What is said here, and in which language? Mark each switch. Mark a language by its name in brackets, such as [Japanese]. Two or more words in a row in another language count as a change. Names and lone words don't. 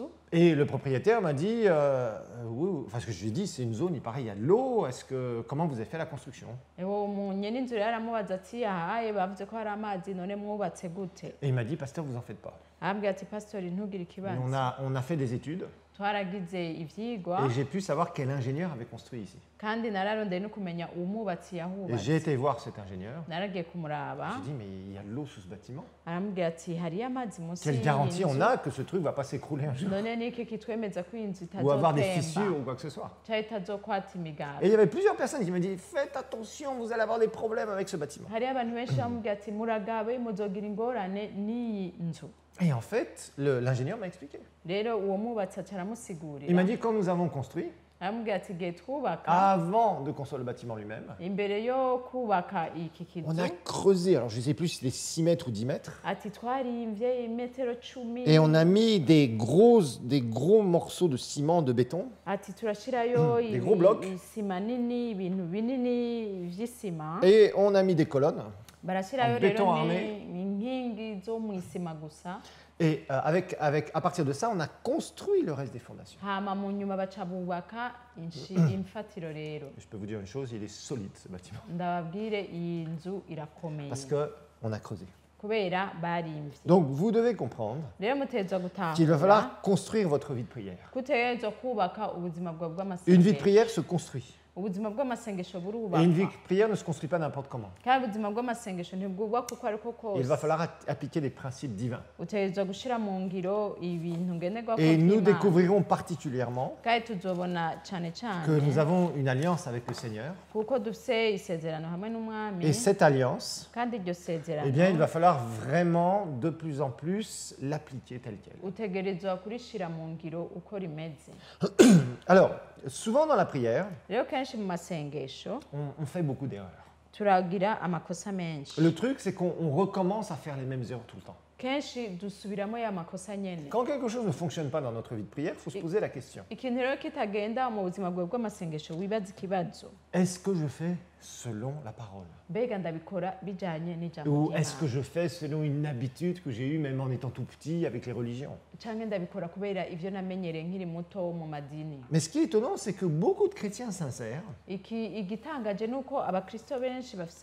[French] Et le propriétaire m'a dit, oui, parce que je lui ai dit, c'est une zone, il paraît, il y a de l'eau, comment vous avez fait la construction? [Rundi] uwo mu nyene inzu rero aramubaza ati ahaye bavuze ko hari amazi none mwubatse gute [French] Et il m'a dit, pasteur, vous en faites pas. [Rundi] arambwira ati pasitori ntugire [French] Et [Rundi] ikibazo [French] on a fait des études, [Rundi] twaragize ivyigwa [French] et j'ai pu savoir quel ingénieur avait construit ici. [Rundi] kandi nararondeye no kumenya umwubatsi [French] Et [Rundi] yahubatse [French] j'ai été voir cet ingénieur. [Rundi] naragiye kumuraba [French] J'ai dit, mais il y a de l'eau sous ce bâtiment. [Rundi] arambwira ati hariyo amazi munsi [French] Quelle [Rundi] y'iyi [French] garantie on [Rundi] nzu [French] a que ce truc va pas s'écrouler un jour [Rundi] none niki kitwemeza ko iyi nzu [French] ou avoir des fissures [Rundi] itazotemba [French] ou quoi que ce soit? [Rundi] cyangwa itazokwata imigaga [French] Et il y avait plusieurs personnes qui m'ont dit, faites attention, vous allez avoir des problèmes avec ce bâtiment. [Rundi] hariyo abantu benshi bamubwira ati muragabe muzogira ingorane n'iyi nzu [French] Et en fait, l'ingénieur m'a expliqué. [Rundi] rero uwo mwubatsi aca [French] Il m'a [Rundi] aramusigurira [French] dit, quand nous avons construit, [Rundi] aramubwira ati igihe twubaka [French] avant de construire le bâtiment lui-même, [Rundi] imbere yo kubaka iki [French] on [Rundi] kizu [French] a creusé, alors je ne sais plus si c'était 6 mètres ou 10 mètres, [Rundi] ati twarimvye imetero 10 [French] et on a mis des gros morceaux de ciment, de béton, [Rundi] ati turashirayo [French] Des gros blocs. [Rundi] isima nini ibintu binini vy'isima [French] et on a mis des colonnes. [Rundi] barashirayo [French] en béton [Rundi] rero [French] armé. [Rundi] inkingi zo mu isima gusa [French] Et à partir de ça, on a construit le reste des fondations. [Rundi] hama mu nyuma baca bubaka imfatiro rero [French] Et je peux vous dire une chose, il est solide ce bâtiment, [Rundi] ndababwire iyi nzu irakomeye [French] parce qu'on a creusé. [Rundi] kubera barimvye [French] Donc vous devez comprendre [Rundi] rero mutegerezwa [French] qu'il va [Rundi] gutahura [French] falloir construire votre vie de prière. [Rundi] kutegerezwa kubaka ubuzima bwawe [French] Une vie de [Rundi] bw'amasengesho [French] prière se construit. [Rundi] ubuzima bw'amasengesho [French] Et une [Rundi] burubakwa [French] vie de prière ne se construit pas n'importe comment. [Rundi] kandi ubuzima bw'amasengesho ntibwubakwa uko ariko [French] Il va [Rundi] kose [French] falloir appliquer des principes divins. [Rundi] utegerezwa gushira mu ngiro ibintu ngenderwako [French] Et nous [Rundi] vy'Imana. [French] découvrirons particulièrement [Rundi] kandi tuzobona cane [French] que nous [Rundi] cane [French] avons une alliance avec le Seigneur. [Rundi] kuko dufise isezerano hamwe n'umwami [French] Et cette alliance, [Rundi] kandi iryo sezerano [French] eh bien, il va falloir vraiment de plus en plus l'appliquer telle qu'elle. [Rundi] utegerezwa kurishira mu ngiro uko rimeze [French] Alors, souvent dans la prière, [Rundi] rero kenshi mu masengesho [French] on fait beaucoup d'erreurs. [Rundi] turagira amakosa menshi [French] Le truc, c'est qu'on recommence à faire les mêmes erreurs tout le temps. [Rundi] kenshi dusubiramo ya makosa nyene [French] Quand quelque chose ne fonctionne pas dans notre vie de prière, il faut se poser la question. [Rundi] ikintu rero kitagenda mu buzima bwawe bw'amasengesho wibaza ikibazo [French] Est-ce que je fais selon la parole? [Rundi] mbega ndabikora bijyanye n'ijambo [French] Ou est-ce que [Rundi] ry'Imana [French] je fais selon une habitude que j'ai eue même en étant tout petit avec les religions? [Rundi] cyangwa ndabikora kubera ibyo namenyereye nkiri muto mu madini. [French] Mais ce qui est étonnant, c'est que beaucoup de chrétiens sincères, [Rundi] Igitangaje ni uko abakristo benshi bafite